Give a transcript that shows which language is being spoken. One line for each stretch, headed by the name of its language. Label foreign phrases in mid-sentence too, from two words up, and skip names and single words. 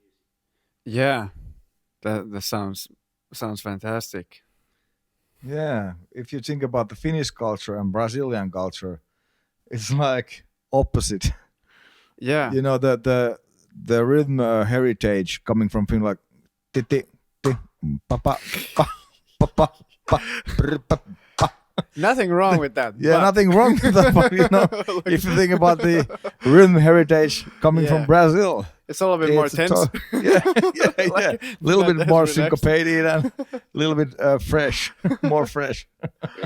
English: Yeah, that sounds fantastic. Yeah, if you think about the Finnish culture and Brazilian culture, it's like opposite. Yeah. You know, the rhythm heritage coming from Finland, like ti ti ti pa pa pa pa pa pa brr, pa pa. Nothing wrong with that. Yeah, but- nothing wrong with that. But, if you think about the rhythm heritage coming from Brazil, it's a little bit more it's tense. yeah. A little not bit as more relaxed. syncopated and a little bit fresh, more fresh. Yeah.